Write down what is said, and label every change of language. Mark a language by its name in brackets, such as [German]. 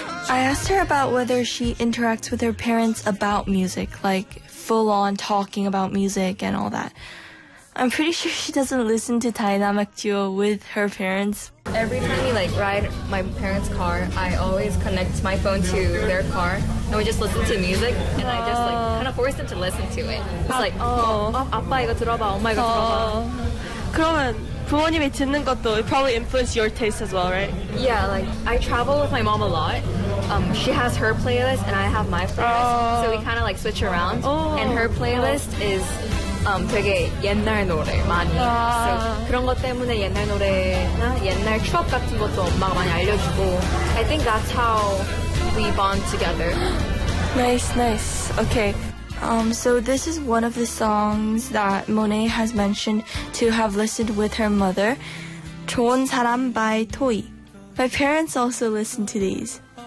[English] I asked her about whether she interacts with her parents about music, like full-on talking about music and all that. I'm pretty sure she doesn't listen to Dynamic Duo with her parents. Every time we like ride my parents' car, I always connect my phone to their car and we just listen to music and I just like kind of force them to listen to it. It's like, [Korean] 아빠 이거 들어봐, 엄마 이거 들어봐. 그러면 부모님이 듣는 것도 [English] it probably influences your taste as well, right? Yeah, like I travel with my mom a lot. She has her playlist and I have my playlist. So we kind of like switch around and her playlist is [Korean] 되게 옛날 노래 많이. 그런 것 때문에 옛날 노래나 옛날 추억 같은 것도 엄마가 많이 알려주고. [English] I think that's how we bond together. Nice, nice. Okay. So this is one of the songs that Monet has mentioned to have listened with her mother. 좋은 사람 by Toy. My parents also listen to these.